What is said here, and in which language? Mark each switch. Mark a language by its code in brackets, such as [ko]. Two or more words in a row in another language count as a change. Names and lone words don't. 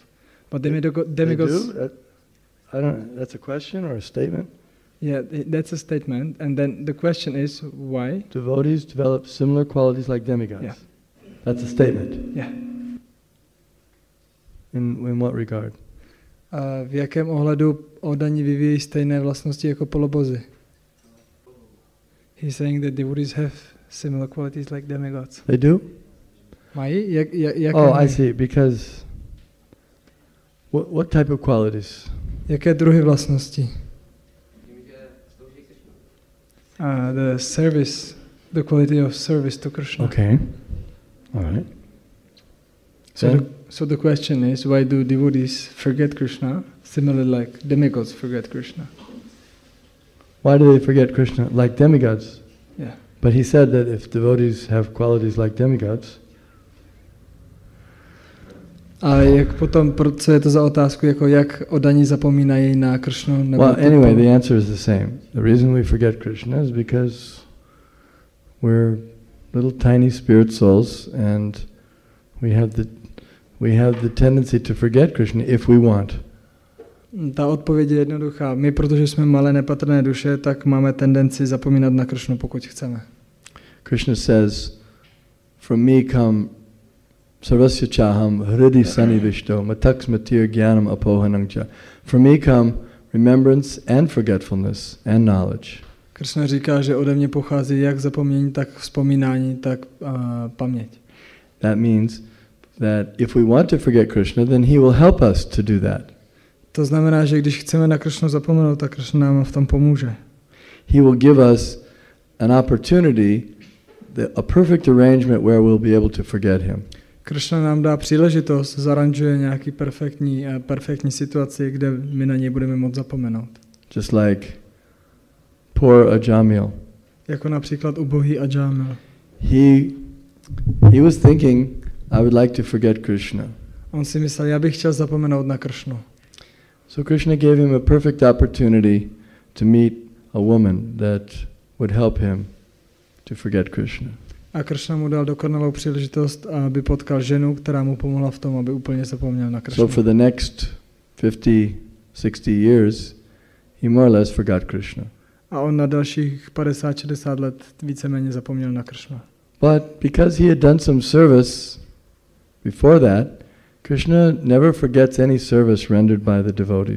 [en] But demigods... They do? I don't. That's a question or a statement? Yeah, that's a statement. And then the question is, why? Devotees develop similar qualities like demigods. Yeah. That's a statement. Yeah. In what regard? [cs] V jakém ohledu oddaní vyvíjí stejné vlastnosti jako polobozy? [en] He's saying that devotees have similar qualities like demigods. They do? [cs] Mají? [en] I see. Because what type of qualities? [cs] Jaké druhy vlastností? [en] The quality of service to Krishna. Okay. All right. So the question is, why do devotees forget Krishna, similarly like demigods forget Krishna? Why do they forget Krishna like demigods? Yeah. But he said that if devotees have qualities like demigods. [cs] A jak potom, co je to za otázku, jako jak oddaní zapomínají na Krishnu? [en] Well, anyway, the answer is the same. The reason we forget Krishna is because we're little tiny spirit souls and we have the tendency to forget Krishna if we want. [cs] Ta odpověď je jednoduchá. My, protože jsme malé nepatrné duše, tak máme tendenci zapomínat na Krishnu, pokud chceme. [en] Krishna says, from me come [sa] sarvasya chaham hridi sanivishto mataks matir jnanam apohanangcha. [en] From me come remembrance and forgetfulness and knowledge. [cs] Krishna říká, že ode mě pochází jak zapomnění, tak vzpomínání, tak paměť. [en] That means that if we want to forget Krishna, then he will help us to do that. [cs] To znamená, že když chceme na Krishnu zapomenout, tak Krishna nám v tom pomůže. [en] He will give us an opportunity, a perfect arrangement where we'll be able to forget him. [cs] Krishna nám dá příležitost, zaranžuje nějaký perfektní situaci, kde my na něj budeme moct zapomenout. [en] Just like poor Ajamil. [cs] Jako například ubohý Ajamil. [en] He was thinking, I would like to forget Krishna. [cs] On si myslel, já bych chtěl zapomenout na Krishnu. [en] So Krishna gave him a perfect opportunity to meet a woman that would help him to forget Krishna. [cs] A Krishna mu dal dokonalou příležitost, aby potkal ženu, která mu pomohla v tom, aby úplně zapomněl na Krishnu. [en] So for the next 50, 60 years, he more or less forgot Krishna. [cs] A on na dalších 50-60 let víceméně zapomněl na Krishna. [en] But because he had done some service before that, Krishna never forgets any service rendered by the devotee.